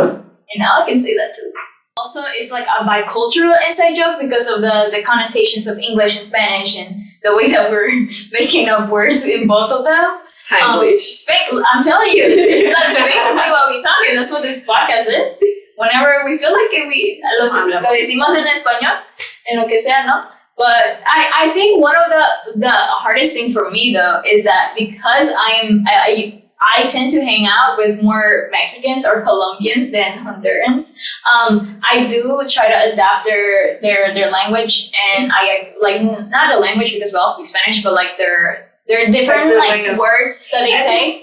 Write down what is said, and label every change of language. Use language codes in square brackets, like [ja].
[en] And now I can say that too. Also, it's like a bicultural inside joke because of the connotations of English and Spanish and the way that we're making up words in both of them. Spanglish. I'm telling you, that's basically what we're talking. That's what this podcast is. Whenever we feel like [es] lo decimos en español, en lo que sea, ¿no? [en] But I think one of the hardest thing for me though is that because I tend to hang out with more Mexicans or Colombians than Hondurans. I do try to adapt their language, and I like not the language because we all speak Spanish, but like their different like words that they say.